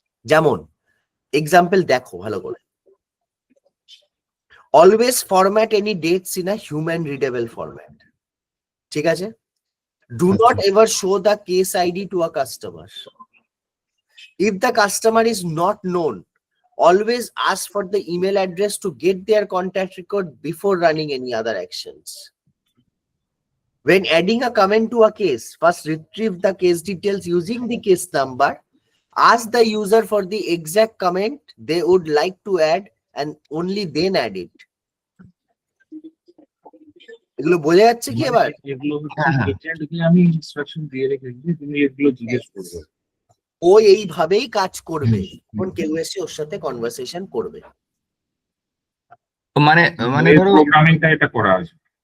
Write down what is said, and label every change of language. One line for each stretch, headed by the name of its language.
Bangla: যেমন এক্সাম্পল দেখো ভালো করে,
English: Always format any dates in a human readable format.
Bangla: ঠিক আছে,
English: Do not ever show the case ID to a customer. If the customer is not known, always ask for the email address to get their contact record before running any other actions. When adding a comment to a case, first retrieve the case details using the case number. Ask the user for the exact comment they would like to add and only then add it.
Bangla: এগুলো বোঝা যাচ্ছে কি এবার? এগুলো এজেন্টকে আমি instruction দিয়ে রেখেছি, তুমি এগুলো জিজ্ঞেস করবে। ও এইভাবেই কাজ করবে যখন কেউ এসে ওর সাথে কনভারসেশন করবে। মানে মানে ধরো প্রোগ্রামিংটা এটা করা আছে।